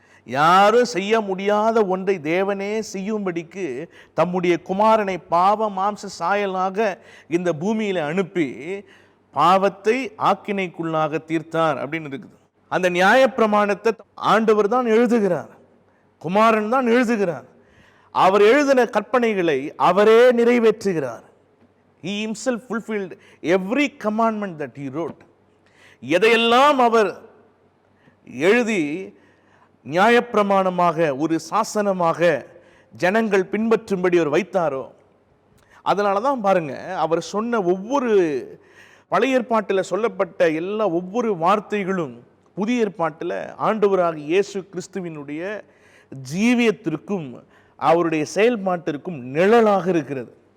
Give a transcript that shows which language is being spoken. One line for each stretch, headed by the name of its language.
Tamil: யாரும் செய்ய முடியாத ஒன்றை தேவனே செய்யும்படிக்கு தம்முடைய குமாரனை பாவ மாம்ச சாயலாக இந்த பூமியில் அனுப்பி பாவத்தை ஆக்கினைக்குள்ளாக தீர்த்தார் அப்படின்னு இருக்குது. அந்த நியாயப்பிரமாணத்தை ஆண்டவர் தான் எழுதுகிறார், குமாரன் தான் எழுதுகிறார். அவர் எழுதின கற்பனைகளை அவரே நிறைவேற்றுகிறார்.
English: He himself fulfilled every commandment that he wrote.
Tamil: எதையெல்லாம் அவர் எழுதி நியாயப்பிரமாணமாக ஒரு சாசனமாக ஜனங்கள் பின்பற்றும்படி அவர் வைத்தாரோ, அதனால தான் பாருங்க அவர் சொன்ன ஒவ்வொரு பழைய ஏற்பாட்டில் சொல்லப்பட்ட எல்லா ஒவ்வொரு வார்த்தைகளும் புதிய ஏற்பாட்டில் ஆண்டவராக இயேசு கிறிஸ்துவினுடைய ஜீவியத்திற்கும் அவருடைய செயல்பாட்டிற்கும் நிழலாக இருக்கிறது.